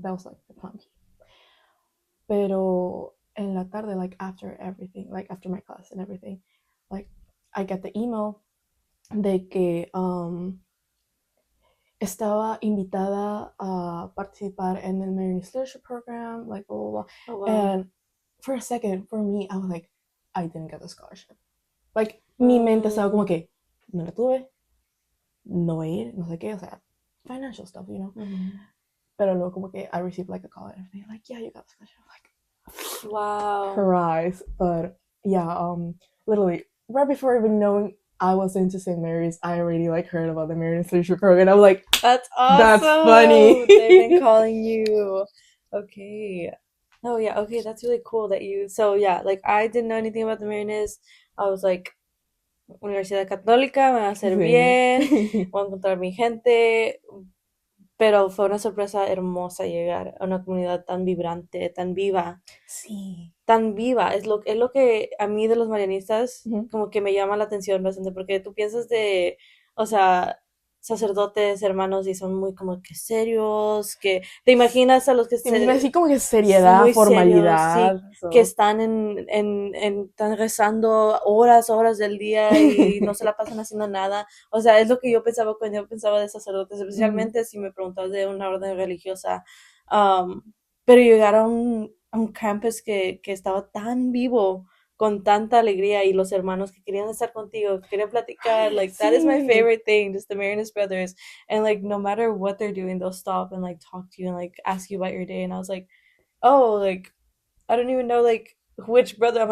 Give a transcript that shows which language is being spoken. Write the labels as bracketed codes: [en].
[en] That was like the plan. [es] Pero en la tarde, [en] like after everything, like after my class and everything, like I get the email [es] de que estaba invitada a participar en el [en] Marianist Leadership Program, like blah, blah, blah. Oh, wow. And for a second, for me, I was like, I didn't get the scholarship. [es] Like, mi mente estaba como que, no la tuve, no voy a ir, no sé qué, o sea, [en] financial stuff, you know? [es] Pero luego como que [en] I received like a call and everything, like, yeah, you got the scholarship. I'm like, wow. Surprise. But yeah, literally, right before even knowing I was into St. Mary's, I already like heard about the Marianist Leadership Program. I'm like, that's awesome. That's funny. They've been calling you. Okay. Oh yeah. Okay, that's really cool that you. So yeah, like I didn't know anything about the Marianist. I was like, [es] Universidad Católica, me va a hacer bien, voy a encontrar mi gente. Pero fue una sorpresa hermosa llegar a una comunidad tan vibrante, tan viva. Sí. Tan viva. Es lo que a mí de los marianistas como que me llama la atención bastante, porque tú piensas de, o sea, sacerdotes, hermanos, y son muy como que serios, que te imaginas a los que así como que seriedad, muy formalidad. Serios, sí, que están están rezando horas del día y no se la pasan haciendo nada. O sea, es lo que yo pensaba cuando yo pensaba de sacerdotes, especialmente si me preguntabas de una orden religiosa. Pero llegar a un campus que estaba tan vivo, con tanta alegría, y los hermanos que querían estar contigo, que querían platicar, [en] like, that is my favorite thing, just the Marianist brothers, and like, no matter what they're doing, they'll stop and like talk to you and like ask you about your day, and I was like, oh, like, I don't even know like which brother.